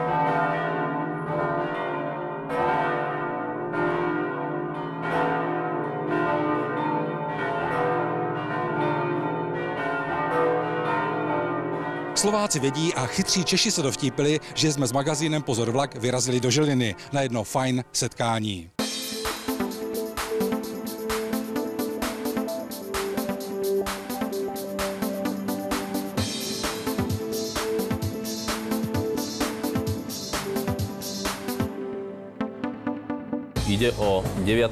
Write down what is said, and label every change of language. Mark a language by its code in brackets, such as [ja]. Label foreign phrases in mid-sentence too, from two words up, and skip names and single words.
[cs] Slováci vědí a chytří Češi se dovtípili, že jsme s magazínem Pozor vlak vyrazili do Žiliny na jedno fajn setkání. [sk] Ide o 9.